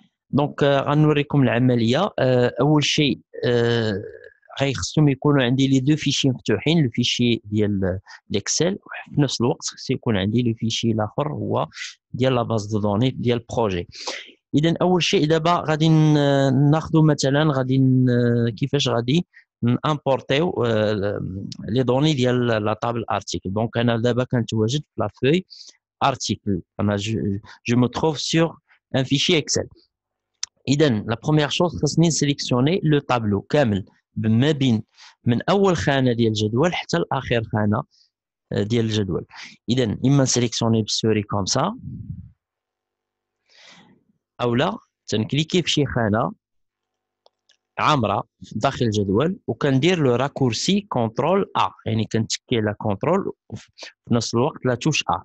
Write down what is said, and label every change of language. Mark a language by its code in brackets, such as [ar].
[ar] دونك غنوريكم العمليه. اول شيء غيخصهم يكونوا عندي لي دو فيشي مفتوحين، لو فيشي ديال الاكسل وفي نفس الوقت خص يكون عندي لو فيشي الاخر هو ديال لا باز دو دوني ديال البروجي. اذا اول شيء دابا غادي ناخذوا مثلا كيفاش غادي نامبورتيو لي دوني ديال لا طابل ارتيكل. دونك انا دابا كنتواجد في لا فوي article. [fr] Je me trouve sur un fichier Excel. La première chose, c'est de sélectionner le tableau [ar] كامل ما بين من أول خانة ديال الجدول حتى لآخر خانة ديال الجدول. إذا إما نسيليكسيوني بالسوري كوم سا أو لا تنكليكي في شي خانة عامرة داخل الجدول وكندير لو راكورسي كونترول ا، يعني كنتكي لا كونترول في نفس الوقت لا توش ا.